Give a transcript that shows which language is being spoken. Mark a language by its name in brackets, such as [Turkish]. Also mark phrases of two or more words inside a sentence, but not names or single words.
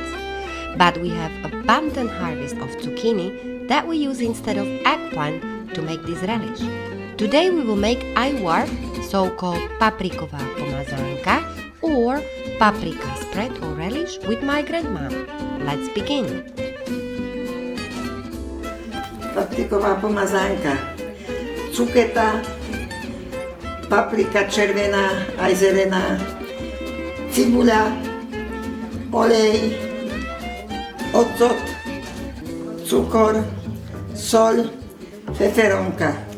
[English] But we have abundant harvest of zucchini that we use instead of eggplant to make this relish. Today we will make Ajwar, so-called [Slovak] papriková pomazánka, [English] or paprika spread or relish with my grandma. Let's begin. [Slovak] Papriková pomazánka. Cuketa, paprika červená aj zelená, cibuľa, olej, ocot, cukor, soľ, feferonka.